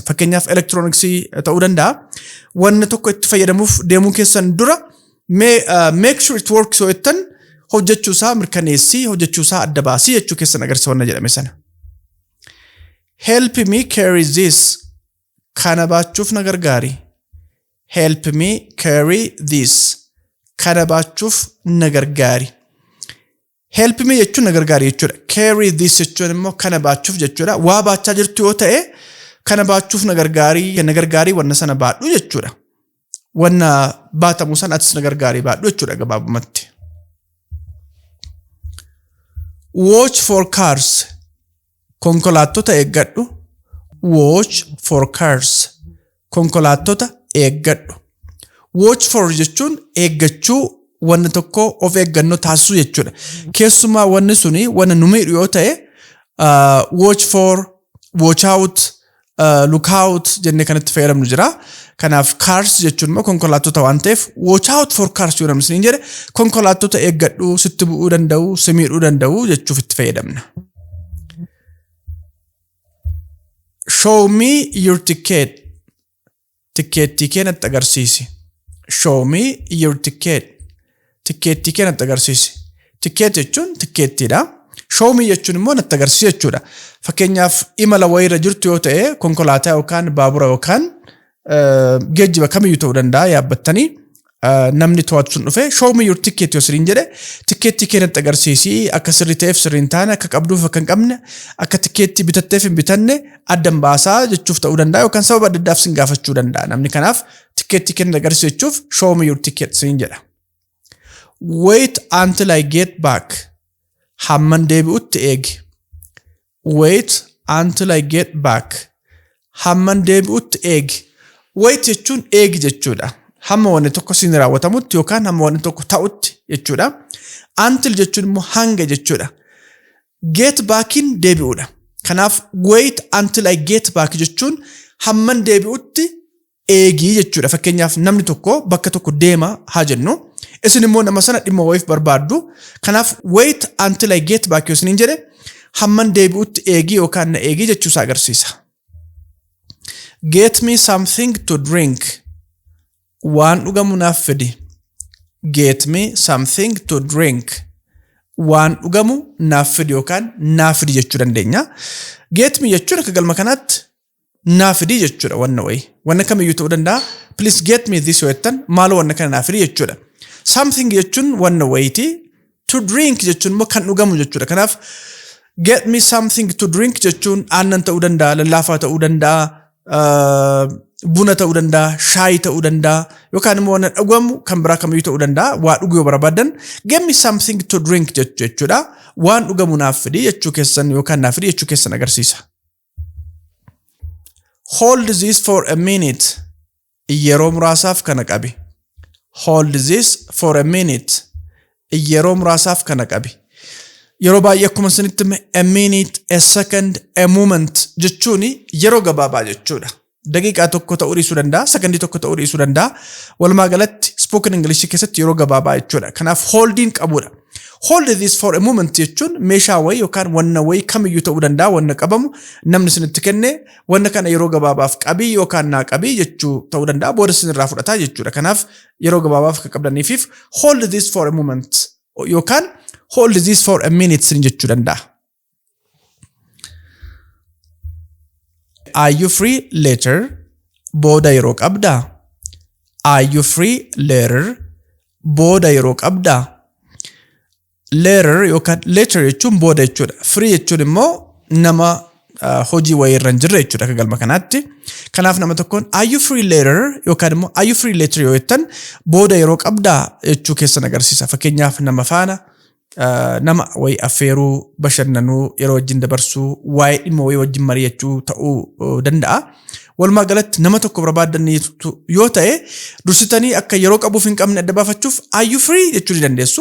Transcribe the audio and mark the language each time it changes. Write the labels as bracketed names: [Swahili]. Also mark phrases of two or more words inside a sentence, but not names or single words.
[Oromo] Fakkeenyaaf elektirooniksii ta'uu danda'a. Wanni tokko itti fayyadamuuf deemuu keessan dura [English] make sure it works [Oromo] yoo jettan hojjechuusaa mirkaneessii hojjechuusaa adda baasii jechuu keessan agarsiisa wanna jedhame sana. [English] Help me carry this. [Oromo] Kana baachuuf na gargaari. [English] Help me carry this. [Oromo] Kana baachuuf na gargaari. [English] Help me [Oromo] jechuun na gargaari jechuudha. [English] Carry this [Oromo] jechuun immoo kana baachuuf jechuudha. Waa baachaa jirtu yoo ta'e kana baachuuf na gargaari wanna sana baadhu jechuudha. Wanna baatamu sana atis na gargaari baadhu jechuudha gabaabumatti. [English] Watch for cars. [Oromo] Konkolaattota eeggadhu. [English] Watch for cars. [Oromo] Konkolaattota eeggadhu. [English] Watch for [Oromo] jechuun eeggachuu wanna tokko of eeggannoo taasisuu jechuudha. Keessumaa wanni suni wanna numiidhu yoo ta'e [English] watch for, watch out, look out [Oromo] jennee kanatti fayyadamnu jira. Kanaaf cars jechuun immoo konkolaattota waan ta'eef [English] watch out for cars [Oromo] yoo namni siniin jedhe konkolaattota eeggadhu sitti bu'uu danda'u, si miidhuu danda'u jechuuf itti fayyadamna. [English] Show me your ticket. [Oromo] Tikkeettii kee natti agarsiisi. [English] Show me your ticket. [Oromo] Tikkeettii kee natti agarsiisi. Tikkeet jechuun tikkeettiidha. [English] Show me [Oromo] jechuun immoo natti agarsiisi jechuudha. Fakkeenyaaf imala wayiirra jirtu yoo ta'e konkolaataa yookaan baabura yookaan geejjiba kamiyyuu ta'uu danda'a yaabbattanii namni to'atu sun dhufe [English] show me your ticket [Oromo] yoo siriin jedhe tikkeettii kee natti agarsiisi akka sirrii ta'eef sirrii hin taane akka qabduuf akka hin qabne akka tikkeettii bitatteef hin bitanne addan baasaa jechuuf ta'uu danda'a yookaan sababa adda addaaf sin gaafachuu danda'a namni. Kanaaf tikkeettii kee natti agarsiisi jechuuf [English] show me your ticket [Oromo] siriin jedha. [English] Wait until I get back. [Oromo] Hamman deebi'utti eegi. [English] Wait until I get back. [Oromo] Hamman deebi'utti eegi. Wait jechuun eegi jechuudha. Hamma wanni tokko siin raawwatamutti yookaan hamma wanni tokko ta'utti jechuudha. Until jechuun immoo hanga jechuudha. [English] Get backin [Oromo] deebi'uudha. Kanaaf [English] wait until I get back [Oromo] jechuun hamman deebi'utti eegii jechuudha. Fakkeenyaaf namni tokko bakka tokko deema haa jennu. Isin immoo nama sana dhimma wayiif barbaaddu. Kanaaf [English] wait until I get back [Oromo] yoo isiniin jedhe hamman deebi'utti eegii yookaan na eegii jechuusaa agarsiisa. [English] Get me something to drink. [Oromo] Waan dhugamu naaf fidi. [English] Get me something to drink. [Oromo] Waan dhugamu naaf fidi yookaan naaf fidi jechuu dandeenya. [English] Get me [Oromo] jechuun akka galma kanaatti naaf fidi jechuudha wanna wayi. Wanna kamiyyuu ta'uu danda'a. [English] Please get me this [Oromo] yoo jettan maaloo wanna kana naaf fidi jechuudha. Something jechuun wanna wayiti. [English] To drink [Oromo] jechuun immoo kan dhugamu jechuudha. Kanaaf [English] get me something to drink [Oromo] jechuun aannan ta'uu danda'a, lallaafaa ta'uu danda'a, buna ta'uu danda'a, shaayii ta'uu danda'a yookaan immoo wanna dhugamu kan biraa kamiyyuu ta'uu danda'a. Waa dhuguu yoo barbaadan [English] get me something to drink [Oromo] jechuudha. Waan dhugamu naaf fidi jechuu keessan yookaan naaf fidi jechuu keessan agarsiisa. [English] Hold this for a minute. [Oromo] Yeroo muraasaaf kana qabi. [English] Hold this for a minute. [Oromo] Yeroo muraasaaf kana qabi. Yeroo baay'ee akkuma isinitti [English] a minute, a second, a moment [Oromo] jechuun yeroo gabaabaa jechuudha. Daqiiqaa tokko ta'uu dhiisuu danda'a, sekondii tokko ta'uu dhiisuu danda'a. Walumaa galatti [English] spoken English [Oromo] keessatti yeroo gabaabaa jechuudha. Kanaaf holding qabudha. Hold this for a moment jechuun meeshaa wayii yookaan wanna wayii kamiyyuu ta'uu danda'a wanna qabamu namni isinitti kenne wanna kana yeroo gabaabaaf qabii yookaan naa qabii jechuu ta'uu danda'a booda isinirraa fudhataa jechuudha. Kanaaf yeroo gabaabaaf akka qabdaniif [English] hold this for a moment [Oromo] yookaan [English] hold this for a minute [Oromo] sin jechuu danda'a. [English] Are you free later? [Oromo] booda yeroo qabdaa. [English] Are you free later? [Oromo] Booda yeroo qabdaa. Later yookaan later jechuun booda jechuudha. Free jechuun immoo nama hojii wayii irra hin jirre jechuudha akka galma kanaatti. Kanaaf nama tokkoon [English] are you free later [Oromo] yookaan immoo [English] are you free later [Oromo] yoo jettan booda yeroo qabdaa jechuu keessan agarsiisa. Fakkeenyaaf nama faana nama wayii affeeruu, bashannanuu, yeroo wajjin dabarsuu, waa'ee dhimma wayii wajjin mari'achuu ta'uu danda'a. Walumaa galatti nama tokko barbaadanii yoo ta'e dursitanii akka yeroo qabuuf hin qabne adda baafachuuf [English] are you free [Oromo] jechuu ni dandeessu.